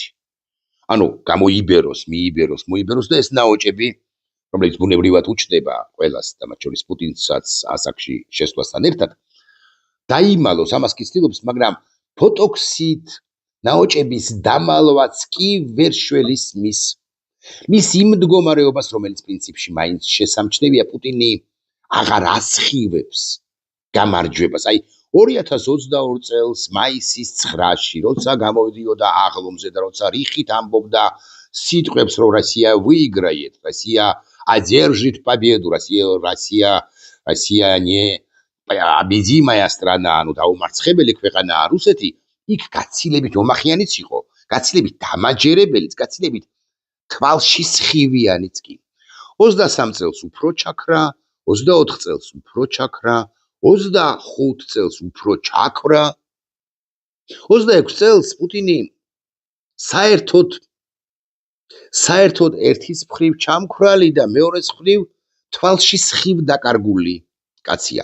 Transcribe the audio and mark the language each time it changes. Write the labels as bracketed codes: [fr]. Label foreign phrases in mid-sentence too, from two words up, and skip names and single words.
[ka] ანუ გამოიბეროს, მოიბეროს და ეს ნაოჭები, რომელიც ბუნებრივად უჩნდება ყველას და მათ შორის პუტინსაც ასაკში შესვლასთან ერთად, დაიმალოს, ამას კი ცდილობს, მაგრამ ბოტოქსით ნაოჭების დამალვაც კი ვერ შველის მის იმ მდგომარეობას, რომელიც პრინციპში მაინც შესამჩნევია, პუტინი აღარ ასხივებს გამარჯვებას. აი 2022 წელს მაისის 9-ში, როცა გამოდიოდა აღლომზე და როცა რიხით ამბობდა სიტყვებს, რომ [ru] Россия выиграет, Россия одержит победу, Россия не победимая страна, [ka] ანუ დაუმარცხებელი ქვეყანაა რუსეთი, იქ გაცილებით ომახიანიც იყო, გაცილებით დამაჯერებელიც, გაცილებით თვალში სხივიანიც კი. 23 წელს უფრო ჩაქრა, 24 წელს უფრო ჩაქრა, 25 წელს უფრო ჩაქრა, 26 წელს პუტინი საერთოდ ერთის მხრივ ჩამქრალი და მეორეს მხრივ თვალში სხივ დაკარგული კაცია.